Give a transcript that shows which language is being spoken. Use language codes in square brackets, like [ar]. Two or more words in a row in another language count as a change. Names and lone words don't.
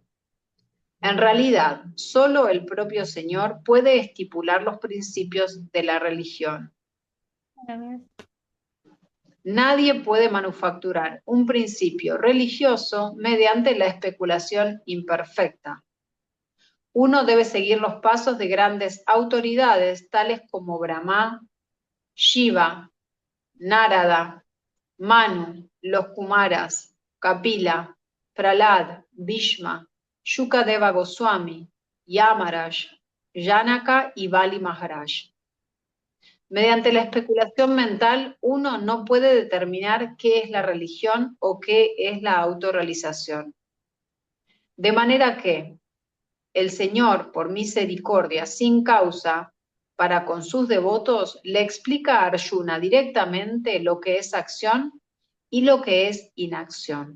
[es] En realidad, solo el propio Señor puede estipular los principios de la religión. Nadie puede manufacturar un principio religioso mediante la especulación imperfecta. Uno debe seguir los pasos de grandes autoridades tales como Brahma, Shiva, Narada, Manu, los Kumaras, Kapila, Prahlad, Bhishma, Shukadeva Goswami, Yamaraj, Janaka y Bali Maharaj. Mediante la especulación mental, uno no puede determinar qué es la religión o qué es la autorrealización. De manera que el Señor, por misericordia, sin causa, para con sus devotos, le explica a Arjuna directamente lo que es acción y lo que es inacción.